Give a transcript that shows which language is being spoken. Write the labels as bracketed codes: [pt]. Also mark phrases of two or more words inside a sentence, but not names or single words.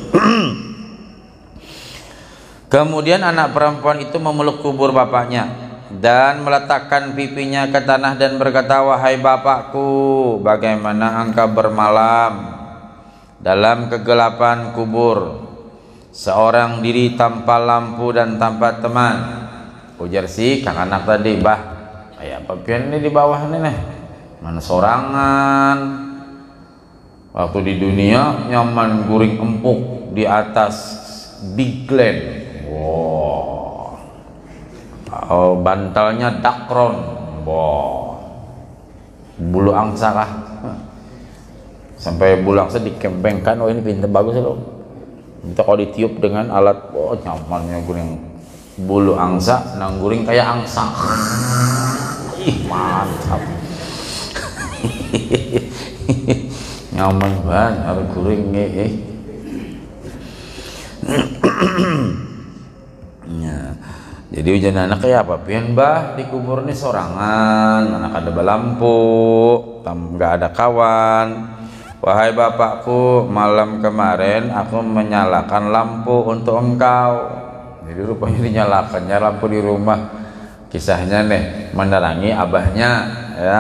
[id] Kemudian anak perempuan itu memeluk kubur bapaknya dan meletakkan pipinya ke tanah dan berkata, wahai bapakku, bagaimana engkau bermalam dalam kegelapan kubur, seorang diri tanpa lampu dan tanpa teman. [bjn] Ujar si kang anak tadi, bah, kayak apa pian ini di bawah ini nih, mana sorangan. Waktu di dunia nyaman guring empuk di atas big land, wow. Oh, bantalnya dakron, wow. Bulu angsa kah? Sampai bulu angsa dikempengkan, oh ini pintar bagus loh. Minta kalau ditiup dengan alat, oh nyamannya guring bulu angsa, nang guring kayak angsa. Ih mantap. Nyaman banget ada guring ya. Jadi ujian anak kayak apa pian bah di kubur ini sorangan, anak ada lampu, nggak ada kawan. [id] Wahai bapakku, malam kemarin aku menyalakan lampu untuk engkau. [bjn] Jadi rupanya dinyalakannya lampu di rumah. Kisahnya nih menerangi abahnya ya.